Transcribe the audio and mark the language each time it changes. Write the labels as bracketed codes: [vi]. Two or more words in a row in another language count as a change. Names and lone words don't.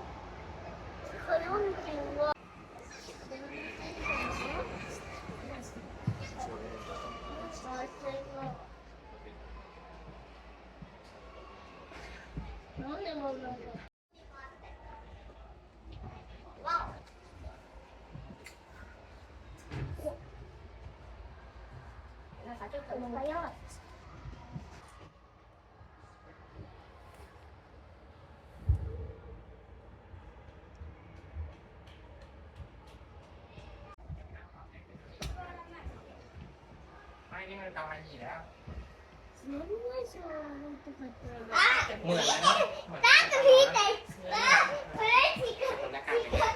[ja] 火曜日は。なんでもないの。なんかちょっと早い。 [th] นี่มันกำลังอยู่แล้ว [ja] 全然そうなんとか言ってる。 [th] เหมือนแล้วเนาะเหมือน [ja] なんか引いて。これ違う。 [th] คนละกันเลย